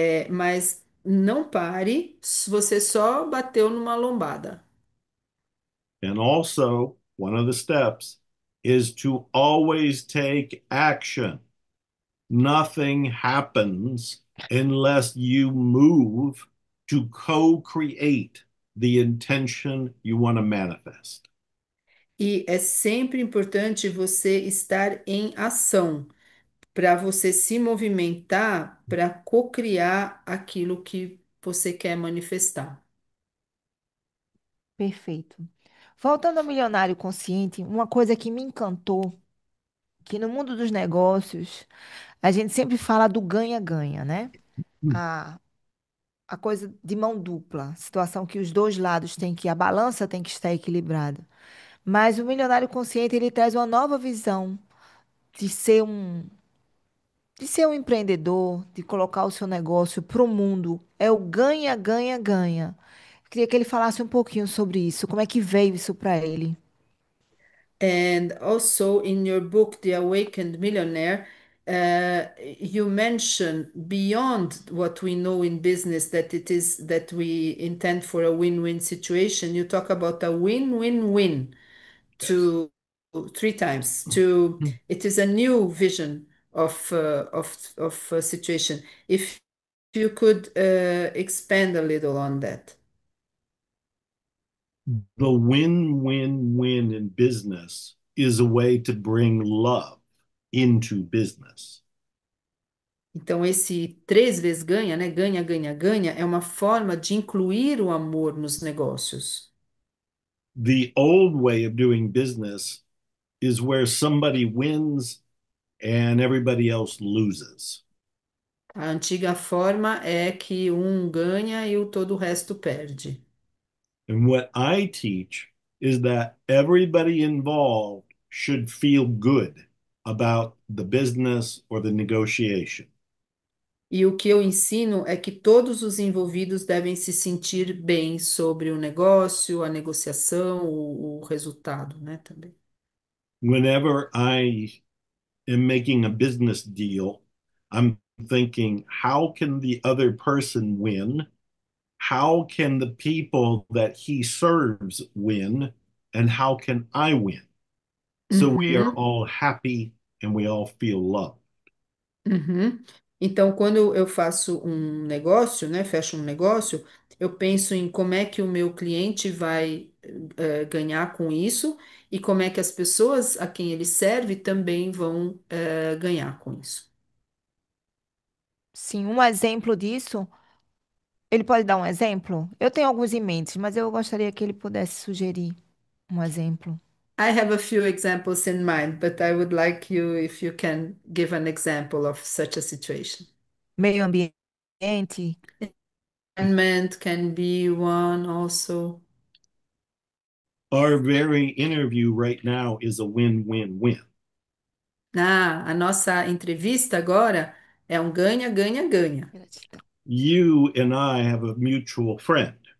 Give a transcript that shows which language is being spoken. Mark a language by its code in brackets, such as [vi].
[pt] Mas não pare, se você só bateu numa lombada. [en] And also, one of the steps is to always take action. Nothing happens unless you move to co-create the intention you want to manifest. [pt] E é sempre importante você estar em ação, para você se movimentar para cocriar aquilo que você quer manifestar. perfeito. Voltando ao milionário consciente, uma coisa que me encantou, que no mundo dos negócios, a gente sempre fala do ganha-ganha, né? A, a coisa de mão dupla, situação que os dois lados têm que, a balança tem que estar equilibrada. Mas o milionário consciente, ele traz uma nova visão de ser um empreendedor, de colocar o seu negócio para o mundo. É o ganha, ganha, ganha. Queria que ele falasse um pouquinho sobre isso, como é que veio isso para ele. [en] And also in your book, The Awakened Millionaire, you mention beyond what we know in business that it is that we intend for a win-win situation. You talk about a win-win-win Yes. to three times. To it is a new vision of a situation. If you could expand a little on that. The win-win-win in business is a way to bring love into business. [pt] Então, esse três vezes ganha, né? Ganha, ganha, ganha, é uma forma de incluir o amor nos negócios. [en] The old way of doing business is where somebody wins and everybody else loses. [pt] A antiga forma é que um ganha e o todo o resto perde. [en] And what I teach is that everybody involved should feel good about the business or the negotiation. [pt] E o que eu ensino é que todos os envolvidos devem se sentir bem sobre o negócio, a negociação, o resultado, né, também. [en] Whenever I am making a business deal, I'm thinking, how can the other person win? How can the people that he serves win? And how can I win? So we are Uhum, all happy and we all feel love. uhum. [pt] Então, quando eu faço um negócio, né, fecho um negócio, eu penso em como é que o meu cliente vai ganhar com isso e como é que as pessoas a quem ele serve também vão ganhar com isso. Sim, um exemplo disso, ele pode dar um exemplo? Eu tenho alguns em mente, mas eu gostaria que ele pudesse sugerir um exemplo. [en] I have a few examples in mind, but I would like you if you can give an example of such a situation. [pt] Meio ambiente. [en] Environment can be one also. Our very interview right now is a win-win-win. [pt] Ah, a nossa entrevista agora é um ganha, ganha, ganha. Gratidão. [en] You and I have a mutual friend,